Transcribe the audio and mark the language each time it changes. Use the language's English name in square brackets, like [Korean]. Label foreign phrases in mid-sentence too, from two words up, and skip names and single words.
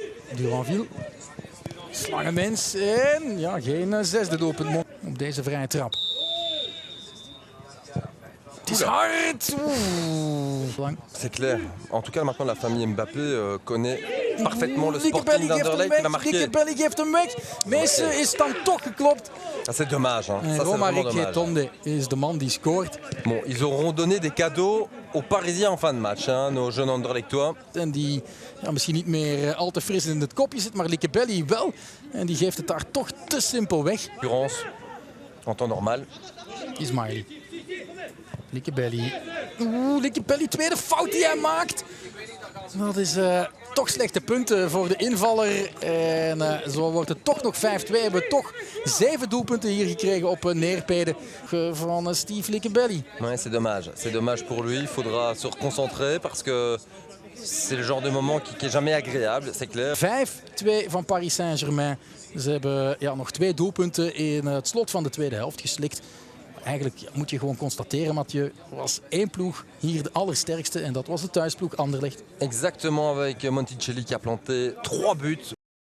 [Dutch] Duranville. Slangenmens en ja, geen zesde doelpunt op deze vrije trap. Het is hard! Lang. [French] C'est clair. En tout cas, maintenant, la famille Mbappé connaît parfaitement le Liekebelly Sporting d'Anderlecht qui va marquer. [Dutch] Liekebelly geeft hem weg. Meester is dan toch geklopt. [French] Ça, c'est dommage. Hein. En Ça, c'est vraiment Romaric dommage. [Dutch] Getonde is de man die scoort. [French] Bon, ils auront donné des cadeaux aux Parisiens en fin de match, hein, nos jeunes Anderlechtois. [Dutch] En die ja, misschien niet meer al te fris in het kopje zit, maar Liekebelly wel. En die geeft het daar toch te simpel weg. [French] Concurrence en temps normal. [Dutch] Ismaili. Liekebelly. Liekebelly, tweede fout die hij maakt. Dat is toch slechte punten voor de invaller. En zo wordt het toch nog 5-2. We hebben toch 7 doelpunten hier gekregen op neerpeden van Steve Liekebelly. [French] Ouais, c'est dommage. C'est dommage pour lui. Il faudra se reconcentrer parce que c'est le genre de moment qui est jamais agréable, c'est clair. [Dutch] 5-2 van Paris Saint-Germain. Ze hebben ja, nog 2 doelpunten in het slot van de tweede helft geslikt. Eigenlijk moet je gewoon constateren, Mathieu, was 1 ploeg hier de allersterkste en dat was de thuisploeg Anderlecht. [French] Exactement, avec Monticelli qui a planté 3 buts.